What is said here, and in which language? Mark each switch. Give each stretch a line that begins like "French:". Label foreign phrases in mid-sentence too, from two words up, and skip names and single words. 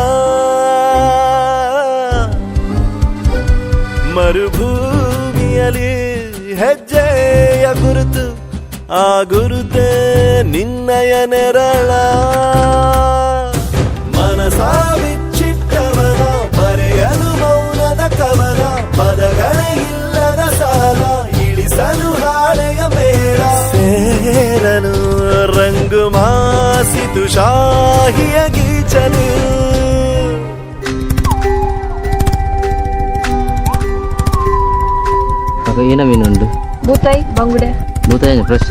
Kannada: ಮರುಭೂಮಿಯಲ್ಲಿ ಹೆಜ್ಜೆಯ ಗುರುತು ಆ ಗುರುತೆ ನಿನ್ನಯ ನೆರಳ ಮನಸ ಬಿಚ್ಚಿಟ್ಟವನ ಬರೆಯಲು ಮೌನದ ಕವನ ಪದಗಳೇ ಇಲ್ಲದ ಸಾಲ ಇಳಿಸಲು ಹಾಳೆಯ ಮೇಳ ಸೇರನು ರಂಗು ಮಾಸಿತು ಶಾಹಿಯ ಗೀಚಲು ಅದು
Tulu: ಏನ ಮೀನುಂಡು ಬೂತಾಯಿ ಬಂಗುಡೆ ಬೂತಾಯಿ ಫ್ರೆಶ್